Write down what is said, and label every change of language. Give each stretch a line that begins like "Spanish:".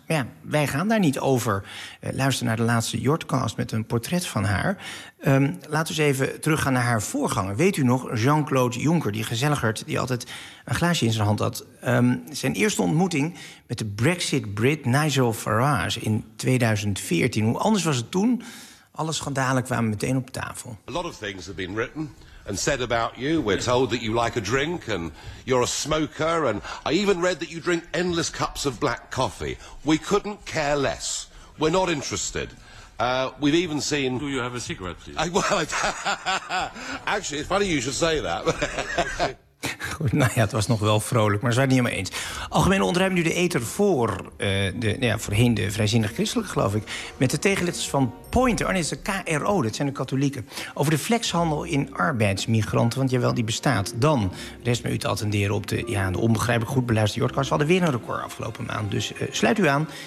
Dutch: Maar ja, wij gaan daar niet over. Luister naar de laatste Jordcast met een portret van haar. Laten we eens even teruggaan naar haar voorganger. Weet u nog, Jean-Claude Juncker, die gezelligerd, die altijd een glaasje in zijn hand had. Zijn eerste ontmoeting met de Brexit-Brit Nigel Farage in 2014. Hoe anders was het toen? Alle schandalen kwamen meteen op tafel.
English: A lot of things have been written and said about you. We're told that you like a drink and you're a smoker. And I even read that you drink endless cups of black coffee. We couldn't care less. We're not interested. We've even seen... Do you have a cigarette, please? Actually, it's funny you should say that.
Dutch: Goed, nou ja, het was nog wel vrolijk, maar ze waren het niet helemaal eens. Algemene ontruiming nu de eter voor voorheen de vrijzinnig christelijke, geloof ik. Met de tegenlichters van Pointer, dat is de KRO, dat zijn de katholieken. Over de flexhandel in arbeidsmigranten, want jawel, die bestaat. Dan rest me u te attenderen op de onbegrijpelijk goed beluisterde Jordcast. We hadden weer een record afgelopen maand, dus sluit u aan.